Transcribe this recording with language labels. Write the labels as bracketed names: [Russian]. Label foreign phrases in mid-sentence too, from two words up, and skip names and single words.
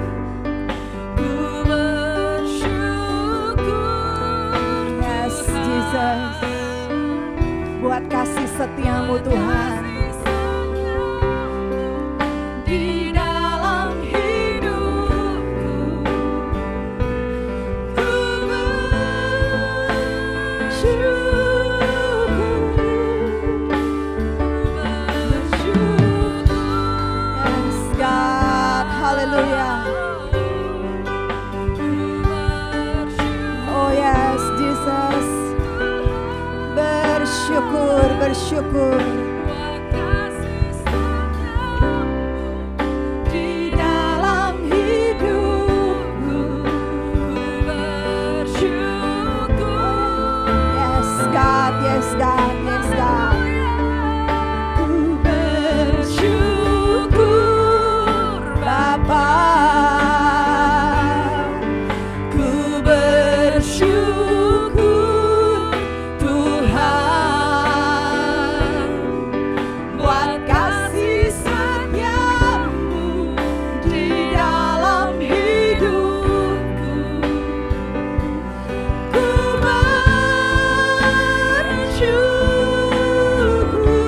[English] Yes Jesus, [Indonesian] buat kasih setiamu Tuhan di dalam hidupku. Ku bersyukur. [English] Yes God, haleluya. Oh yes Jesus, [Indonesian] bersyukur, bersyukur. Di dalam hidupku bersyukur. [English] Yes God, yes God, yes God. [Indonesian] Ku bersyukur Bapa. Ku bersyukur Tuhan buat kasih setiamu di dalam hidupku. Ku bersyukur,